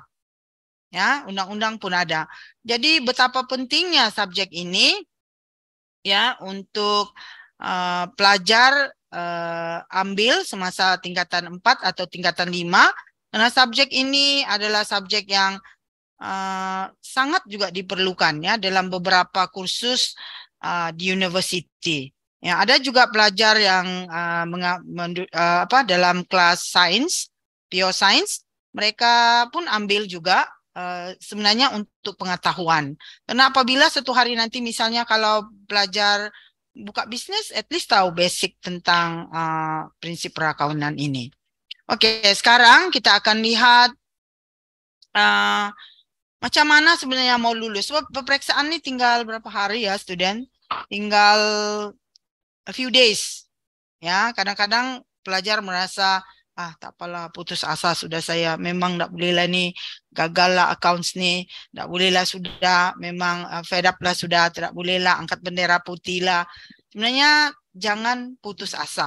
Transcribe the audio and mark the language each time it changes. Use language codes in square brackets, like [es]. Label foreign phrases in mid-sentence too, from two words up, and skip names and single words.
[ms] Ya, undang-undang pun ada. Jadi betapa pentingnya subjek ini ya untuk pelajar ambil semasa tingkatan 4 atau tingkatan 5 karena subjek ini adalah subjek yang sangat juga diperlukan ya dalam beberapa kursus di university. Ya, ada juga pelajar yang dalam kelas sains, [en] pure science, [ms] mereka pun ambil juga sebenarnya untuk pengetahuan. Karena apabila suatu hari nanti misalnya kalau belajar buka bisnis, [en] at least [ms] tahu basic tentang prinsip perakaunan ini. Oke, sekarang kita akan lihat macam mana sebenarnya mau lulus. Sebab peperiksaan ini tinggal berapa hari ya, student? [en] Tinggal a few days. [ms] Ya, kadang-kadang pelajar merasa, tak apalah, putus asa sudah saya. Memang tak boleh lah ni, gagal lah accounts ni. Tak boleh lah sudah, memang [en] fed up [ms] lah sudah. Tidak boleh lah, angkat bendera putih lah. Sebenarnya jangan putus asa.